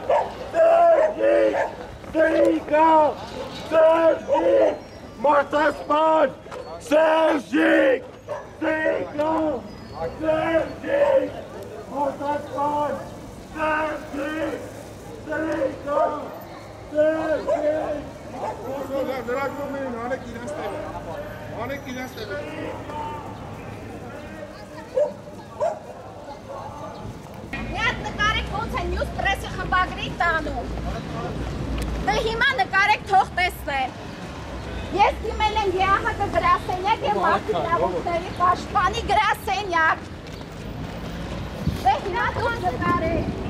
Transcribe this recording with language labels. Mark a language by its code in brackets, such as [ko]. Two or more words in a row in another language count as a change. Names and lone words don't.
[hy] Sergic! Serika! Sergic! Mortarsman! Sergic! Serika! Sergic! Mortarsman! Sergic! Serika! Sergic! Միատ նկարեք ոնց են մյուս պրեսի խմբագրի տանում։ Դե հիմա նկարեք թող տեսնեն։ Ես դիմել եմ ԵԱՀԿ գրասենյակ և մարդու իրավունքների պաշտպանի գրասենյակ։ Դե հիմա դուք նկարեք։